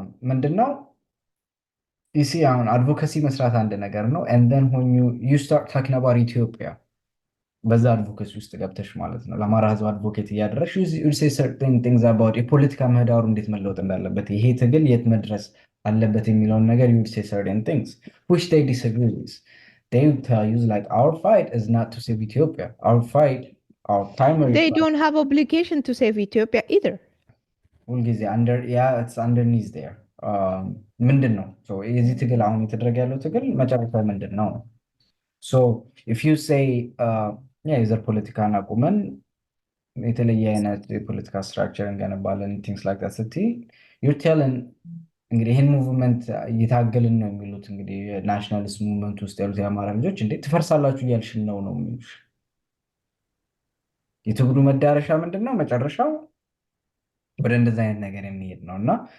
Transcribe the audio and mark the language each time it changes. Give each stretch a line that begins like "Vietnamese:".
Amharic: ምንድነው ይሲ አሁን አድቮኬሲ መስራት አንድ ነገር ነው
English: and then when you start talking about Ethiopia
Amharic: በዛ አድቮኬሲ ውስጥ ገብተሽ ማለት ነው ለአማራ ህዝብ አድቮኬት እያደረግሽ
English: you say certain things about
Amharic: የፖለቲካ ምህዳሩ እንዴት መለወጥ እንዳለበት ይሄ ትግል የት መድረስ አለበት የሚለውን ነገር
English: you say certain things which they disagree with they will tell you like our fight is not to save Ethiopia our fight our primary they don't have obligation to save Ethiopia either
Amharic: ሁልጊዜ
English: it's underneath there
Amharic: ምንድን ነው so የዚህ ትግል አሁን የተደረገ ያለው ትግል መጨረሻ ምንድን ነው
English: so if you say
Amharic: የዘር ፖለቲካን አቁመን የተለየ አይነት የፖለቲካ ስትራክቸር እንገነባለን
English: things like that
Amharic: ስትይ
English: you're telling
Amharic: እንግዲህ ይህን ሙቭመንት እየታገልን ነው የሚሉት እንግዲህ ናሽናሊስት ሙቭመንት ውስጥ ያሉት የአማራ ልጆች እንዴ ትፈርሳላችሁ እያልሽን ነው የሚሉሽ የትግሉ መዳረሻ ምንድነው መጨረሻው ወደ እንደዚህ አይነት ነገር የሚሄድ ነው እና